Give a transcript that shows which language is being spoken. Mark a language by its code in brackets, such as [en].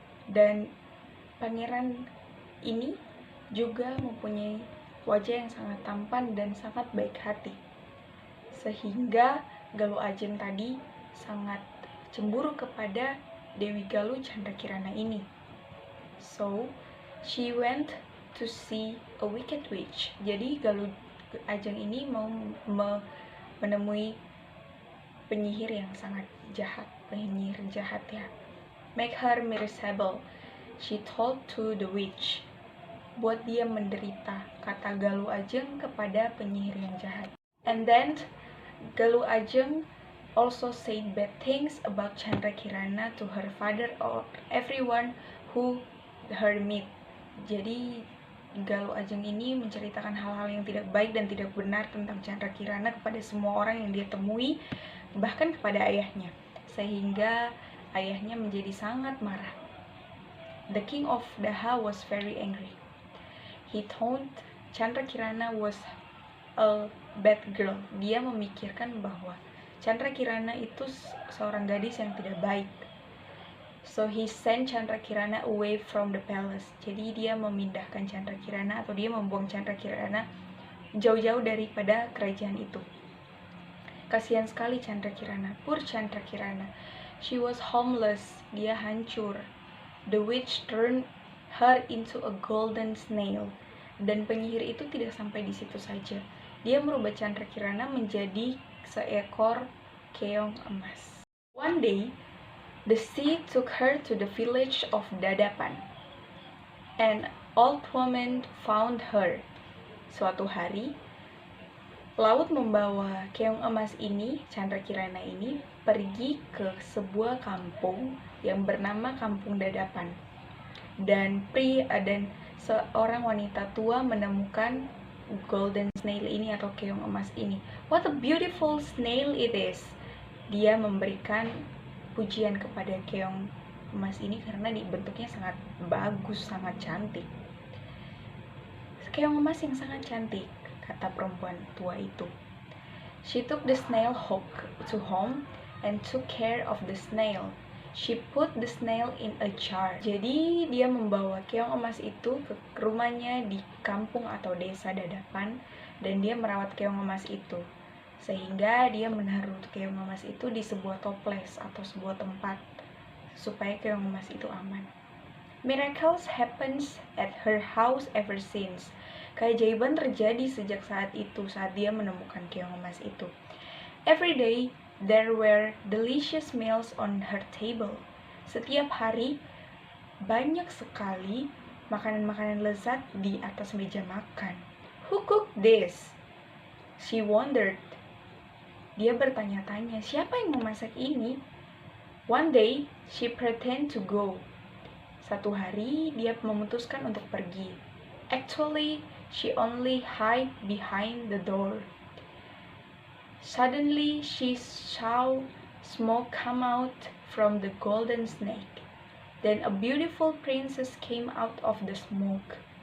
[id] Dan pangeran ini juga mempunyai wajah yang sangat tampan dan sangat baik hati. Sehingga Galuh Ajeng tadi sangat cemburu kepada Dewi Galuh Chandra Kirana ini. [en] So, she went to see a wicked witch. [id] Jadi Galuh Ajeng ini mau menemui penyihir yang sangat jahat, penyihir jahat ya. [en] Make her miserable, she told to the witch. [id] Buat dia menderita, kata Galuh Ajeng kepada penyihir yang jahat. [en] And then Galuh Ajeng also said bad things about Chandra Kirana to her father or everyone who her meet. [id] Jadi Galuh Ajeng ini menceritakan hal-hal yang tidak baik dan tidak benar tentang Chandra Kirana kepada semua orang yang dia temui, bahkan kepada ayahnya, sehingga ayahnya menjadi sangat marah. [en] The king of Daha was very angry. He thought Chandra Kirana was a bad girl. [id] Dia memikirkan bahwa Chandra Kirana itu seorang gadis yang tidak baik. [en] So he sent Chandra Kirana away from the palace. [id] Jadi dia memindahkan Chandra Kirana atau dia membuang Chandra Kirana jauh-jauh daripada kerajaan itu. Kasihan sekali Chandra Kirana. [en] Poor Chandra Kirana. She was homeless. [id] Dia hancur. [en] The witch turned her into a golden snail. [id] Dan penyihir itu tidak sampai di situ saja. Dia merubah Chandra Kirana menjadi seekor keong emas. [en] One day, the sea took her to the village of Dadapan. An old woman found her. [id] Suatu hari, laut membawa keong emas ini, Chandra Kirana ini, pergi ke sebuah kampung yang bernama Kampung Dadapan. Dan seorang wanita tua menemukan golden snail ini atau keong emas ini. [en] What a beautiful snail it is. [id] Dia memberikan pujian kepada keong emas ini karena bentuknya sangat bagus, sangat cantik. Keong emas yang sangat cantik, kata perempuan tua itu. [en] She took the snail to home and took care of the snail. She put the snail in a jar. [id] Jadi dia membawa keong emas itu ke rumahnya di kampung atau desa Dadapan dan dia merawat keong emas itu. Sehingga dia menaruh keong emas itu di sebuah toples atau sebuah tempat supaya keong emas itu aman. [en] Miracles happens at her house ever since. [id] Keajaiban terjadi sejak saat itu, saat dia menemukan keong emas itu. [en] Every day there were delicious meals on her table. [id] Setiap hari, banyak sekali makanan-makanan lezat di atas meja makan. [en] Who cooked this? She wondered. [id] dia bertanya-tanya, siapa yang memasak ini? [en] One day, she pretend to go. [id] Satu hari, dia memutuskan untuk pergi. [en] Actually, she only hide behind the door. Suddenly, she saw smoke come out from the golden snake. Then a beautiful princess came out of the smoke.